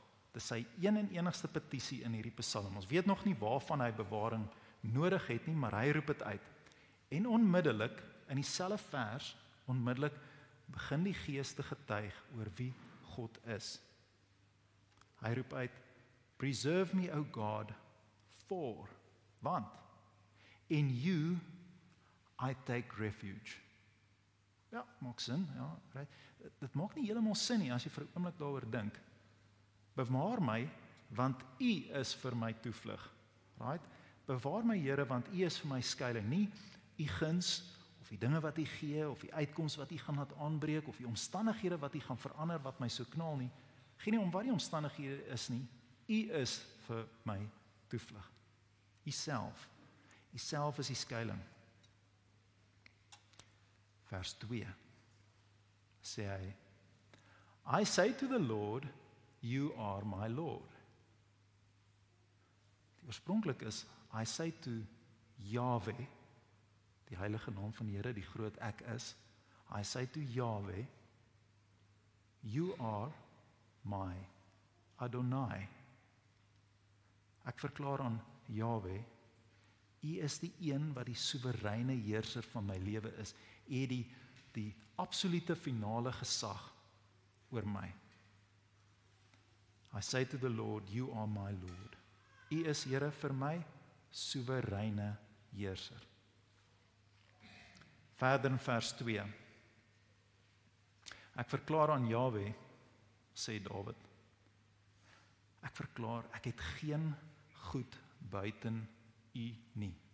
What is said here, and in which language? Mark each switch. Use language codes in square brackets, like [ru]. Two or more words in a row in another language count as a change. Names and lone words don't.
[af] Dis sy een en enigste petisie in hierdie Psalm. Ons weet nog nie waarvan hy bewaring nodig het nie, maar hy roep dit uit. En onmiddellik in dieselfde vers, onmiddellik begin die Gees te getuig oor wie God is. Hy roep uit, [en] preserve me, O God, for, want, in you I take refuge. [af] Ja, maak sin, ja, right. Dit maak nie heeltemal sin nie as jy vir 'n oomblik daaroor dink. Bewaar my, want U is vir my toevlug. Right? Bewaar my, Here, want U is vir my skuilings, nie U guns of die dinge wat U gee of die uitkoms wat U gaan laat aanbreek of die omstandighede wat U gaan verander wat my so knaal nie. Geen nie om wat die omstandighede is nie. U is vir my toevlug. U self is die skuilings. Vers 2 sê hy, [en] I say to the Lord, you are my Lord. [af] Die oorspronklik is, [en] I say to Yahweh, [af] die heilige naam van die Here, die groot ek is, [en] I say to Yahweh, you are my Adonai. [af] Ek verklaar aan Yahweh, U is die een wat die soewereine heerser van my lewe is. U het die absolute finale gesag oor my. [en] I say to the Lord, you are my Lord. [af] U is, Here, vir my soewereine heerser. Verder in vers 2. Ek verklaar aan Jahwe, sê Dawid. Ek verklaar, ek het geen goed buiten U nie.